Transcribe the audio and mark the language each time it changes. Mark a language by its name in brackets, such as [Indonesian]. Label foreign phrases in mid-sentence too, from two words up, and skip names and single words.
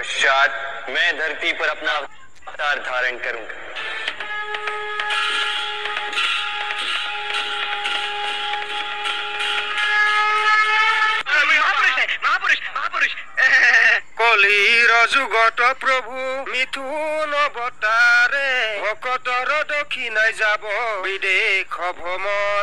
[Hindi] बाद मैं धरती पर अपना अवतार धारण करूंगा। [Assamese] কলিৰ যুগত প্ৰভু মিথুন অৱতাৰে ভকতৰ দক্ষিণাই যাব বিদেশ ভ্ৰমণ।